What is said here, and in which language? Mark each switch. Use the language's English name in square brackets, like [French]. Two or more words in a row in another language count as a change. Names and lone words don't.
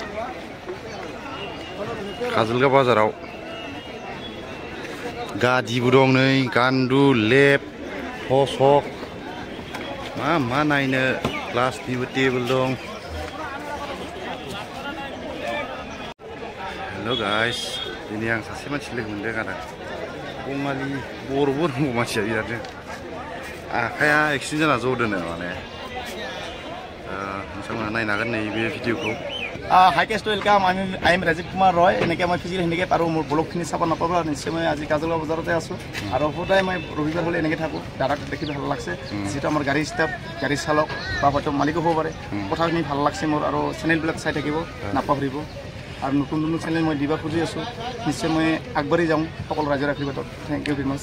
[Bodo] काजलगाव बाजाराव गादिबो दं नै गान्दु लेप थसक मा नायनो ग्लासनिबो टेबोल दं हेलो गाइस दिनै आं सासे मानसि लोगो मोनदों आरो बङालि बर' रोंगौ मानसिया बिरादनो आखाया एक्सिडेन्ट जाना ज' दोनो माने नोंथांमोना नायनो हागोन नै बे भिडिअखौ [English] Hi guys, welcome. I am Rajiv Kumar Roy. [Assamese] এনেকৈ মই ফিজিকেল হেণ্ডেকে পাৰোঁ মোৰ ব্লগখিনি চাব নাপাব নিশ্চয় মই আজি কাজলগাঁও বজাৰতে আছোঁ আৰু সদায় মই ৰবিবাৰ হ'লে এনেকৈ থাকোঁ দাদাক দেখি ভাল লাগছে যিটো আমাৰ গাড়ী ষ্টাফ গাড়ী চালক বা হয়তো মালিকো হ'ব পাৰে কথাখিনি ভাল লাগছে মোৰ আৰু চেনেলবিলাক চাই থাকিব নাপাহৰিব আৰু নতুন চেনেল মই দিব খুজি আছোঁ নিশ্চয় মই আগবাঢ়ি যাওঁ সকলো ৰাইজৰ আশীৰ্বাদত [English] thank you very much